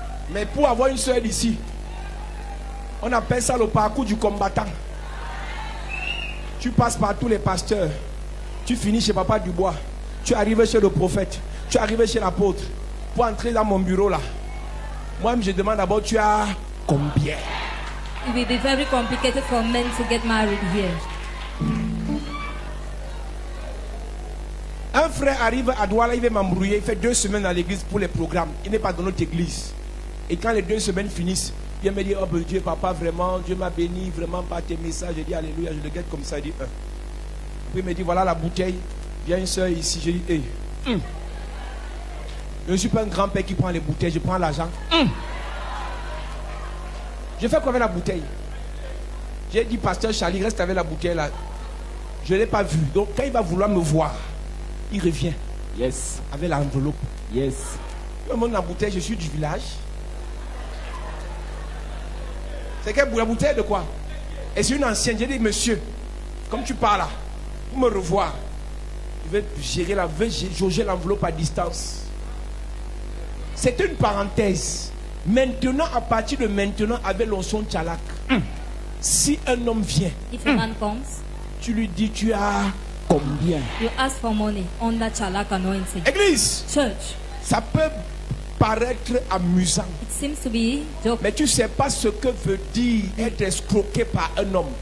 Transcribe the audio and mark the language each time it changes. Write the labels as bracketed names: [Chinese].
[French] Mais pour avoir une sœur d'ici, on appelle ça le parcours du combattant. Tu passes par tous les pasteurs. Tu finis chez Papa Dubois. Tu arrives chez le prophète. Tu arrives chez l'apôtre. Pour entrer dans mon bureau là. Moi-même, je demande d'abord, tu as combien? [English] It will be very complicated for men to get married here. [French] Un frère arrive à Douala, il veut m'embrouiller. Il fait 2 semaines dans l'église pour les programmes. Il n'est pas dans notre église. Et quand les 2 semaines finissent, il me dit, oh ben Dieu, papa, vraiment, Dieu m'a béni vraiment par tes messages. Je dis, alléluia, je le guette comme ça. Il dit, Puis il me dit, voilà la bouteille. Il y a une soeur ici. Je dis, hey. Je ne suis pas un grand-père qui prend les bouteilles, je prends l'argent. Je fais quoi avec la bouteille? J'ai dit, pasteur Charlie, reste avec la bouteille là. Je ne l'ai pas vu. Donc quand il va vouloir me voir, il revient. [English] Yes. [French] Avec l'enveloppe. [English] Yes. [French] Je me montre la bouteille, je suis du village. C'est quelle la bouteille de quoi? Et c'est une ancienne. J'ai dit, monsieur, comme tu parles là, pour me revoir, je vais gérer jauger l'enveloppe à distance. C'est une parenthèse. Maintenant, à partir de maintenant, avec l'onction Tchalak, si un homme vient, [English] If a man comes, [French] tu lui dis, tu as combien? [English] you ask for money under Chalak anointing. [French] Église, [English] Church, [French] ça peut paraître amusant, [English] it seems to be joke. [French] mais tu ne sais pas ce que veut dire être escroqué par un homme